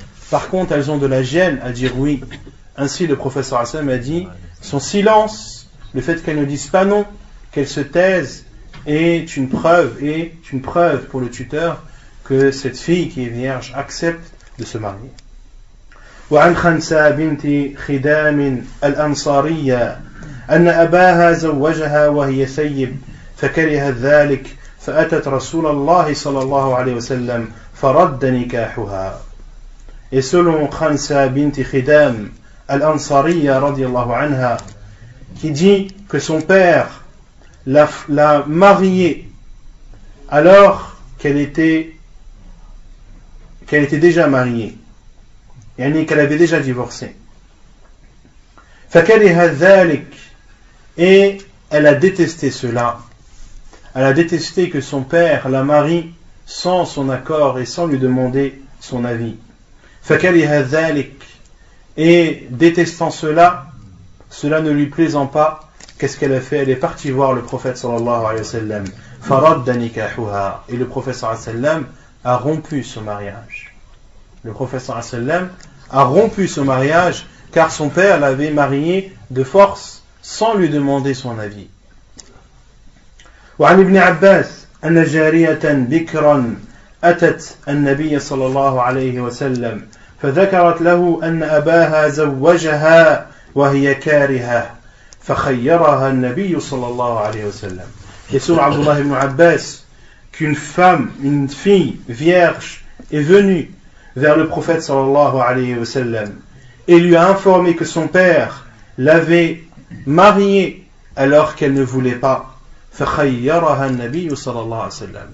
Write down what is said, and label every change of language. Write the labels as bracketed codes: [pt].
[fr] Par contre, elles ont de la gêne à dire oui. Ainsi, le professeur Hassan a dit son silence, le fait qu'elles ne disent pas non, qu'elles se taisent, est une preuve pour le tuteur que cette fille qui est vierge accepte de se marier. [ar] وعن خنساء بنت خدام الأنصارية أن أباها زوجها وهي ثيب فكرهت ذلك فأتت رسول الله صلى الله عليه وسلم فرد نكاحها. [fr] Et selon Khansa bint Khidam al-Ansariya radiyallahu anha, qui dit que son père l'a mariée alors qu'elle était déjà mariée, yani qu'elle avait déjà divorcé. [ar] فكره ذلك, [fr] et elle a détesté cela. Elle a détesté que son père la marie sans son accord et sans lui demander son avis. [ar] فكره ذلك, [fr] et détestant cela ne lui plaisant pas, qu'est-ce qu'elle a fait? Elle est partie voir le prophète sallallahu alayhi wa sallam. [ar] فرد نكاحها, [fr] et le prophète sallallahu alayhi wa sallam a rompu ce mariage. Le prophète sallallahu alayhi wa sallam a rompu ce mariage car son père l'avait mariée de force sans lui demander son avis. [ar] وعن ابن عباس أن جارية بكرا أتت النبي صلى الله عليه وسلم فذكرت له أن أباها زوجها وهي كارهة فخيرها النبي صلى الله عليه وسلم. [fr] Et sur Abdullah ibn Abbas qu'une femme, une fille vierge est venue vers le prophète sallallahu alayhi wa sallam et lui a informé que son père l'avait mariée alors qu'elle ne voulait pas. [ar] فَخَيَّرَهَا النَّبِيُّ صلى الله عليه وسلم.